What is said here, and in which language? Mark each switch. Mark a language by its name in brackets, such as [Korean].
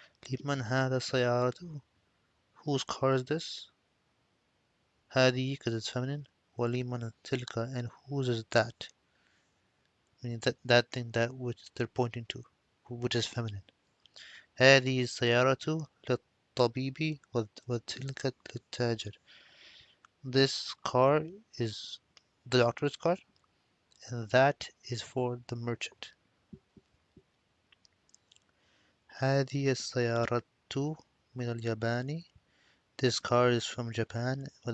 [Arabic] لمن هذا السيارة? [English] Whose car is this? هذه because it's feminine. [Arabic] ولمن تلك, [English] and whose is that? Meaning that thing that which they're pointing to, which is feminine. [Arabic] هذه السيارة للطبيب وتلك للتاجر. [English] This car is the doctor's car, and that is for the merchant. [Arabic] هذه السيارة من اليابان. [English] This car is from Japan.